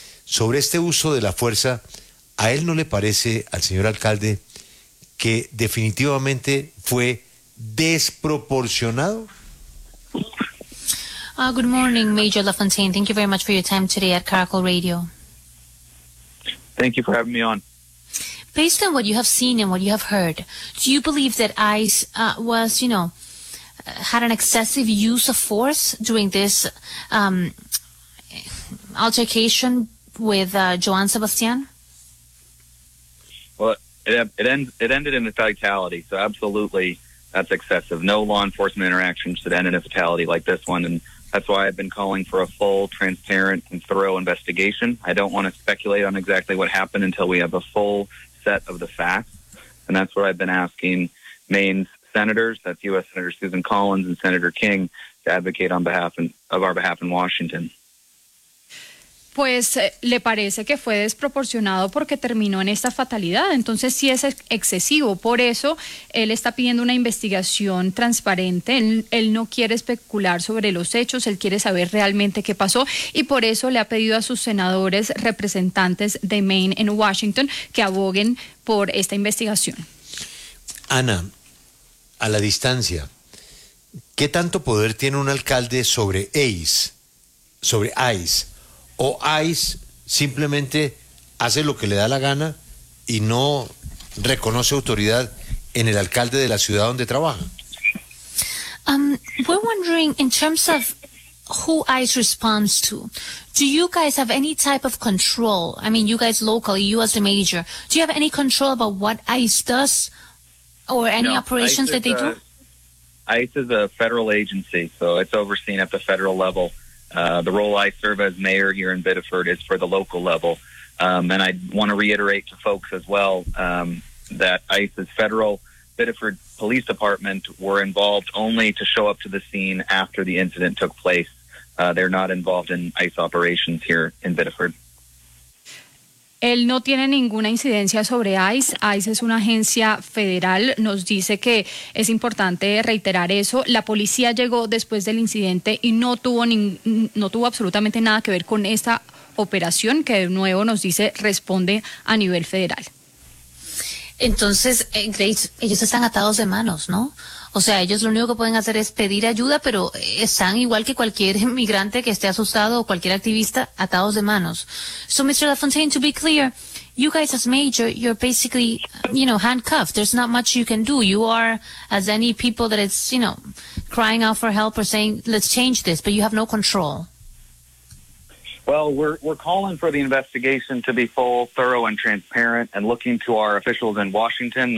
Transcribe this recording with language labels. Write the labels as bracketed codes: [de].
[es] Sobre este uso de la fuerza, ¿a él no le parece, al señor alcalde, que definitivamente fue desproporcionado? [en] Good morning, Major LaFontaine. Thank you very much for your time today at Caracol Radio. Thank you for having me on. Based on what you have seen and what you have heard, do you believe that ICE had an excessive use of force during this altercation with Joan Sebastian? Well, it ended in a fatality, so absolutely that's excessive. No law enforcement interaction should end in a fatality like this one, and that's why I've been calling for a full, transparent, and thorough investigation. I don't want to speculate on exactly what happened until we have a full set of the facts. And that's what I've been asking Maine's senators, that's U.S. Senator Susan Collins and Senator King, to advocate on behalf of our behalf in Washington. [es] Pues le parece que fue desproporcionado porque terminó en esta fatalidad. Entonces sí es excesivo. Por eso él está pidiendo una investigación transparente. Él no quiere especular sobre los hechos. Él quiere saber realmente qué pasó. Y por eso le ha pedido a sus senadores representantes de Maine en Washington que aboguen por esta investigación. Ana, a la distancia, ¿qué tanto poder tiene un alcalde sobre ICE? Sobre ICE. ¿O ICE simplemente hace lo que le da la gana y no reconoce autoridad en el alcalde de la ciudad donde trabaja? [en] We're wondering, in terms of who ICE responds to, do you guys have any type of control? I mean, you guys locally, you as the major, do you have any control about what ICE does or any operations that they do? ICE is a federal agency, so it's overseen at the federal level. The role I serve as mayor here in Biddeford is for the local level. And I want to reiterate to folks as well that ICE's federal Biddeford Police Department were involved only to show up to the scene after the incident took place. They're not involved in ICE operations here in Biddeford. [es] Él no tiene ninguna incidencia sobre ICE. ICE es una agencia federal. Nos dice que es importante reiterar eso. La policía llegó después del incidente y no tuvo absolutamente nada que ver con esta operación, que de nuevo nos dice responde a nivel federal. Entonces, Grace, ellos están atados de manos, ¿no? O sea, ellos lo único que pueden hacer es pedir ayuda, pero están igual que cualquier migrante que esté asustado o cualquier activista, atados de manos. [en] So, Mr. LaFontaine, to be clear, you guys as major, you're basically, you know, handcuffed. There's not much you can do. You are, as any people that is, you know, crying out for help or saying, let's change this, but you have no control. Well, we're calling for the investigation to be full, thorough, and transparent, and looking to our officials in Washington.